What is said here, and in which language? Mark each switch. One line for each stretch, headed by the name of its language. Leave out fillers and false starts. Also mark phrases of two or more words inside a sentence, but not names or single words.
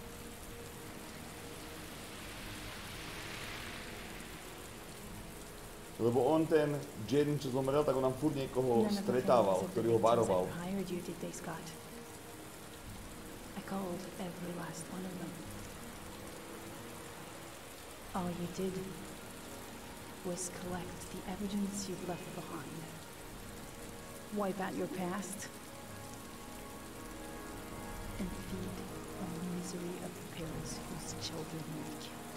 Slovak: Lebo on ten Jaden, čo zomrel, tak on nám furt niekoho stretával, ktorý ho varoval.
English: I called every last one of them. All you did was collect the evidence you've left behind. Wipe out your past and feed on the misery of the parents whose children you killed.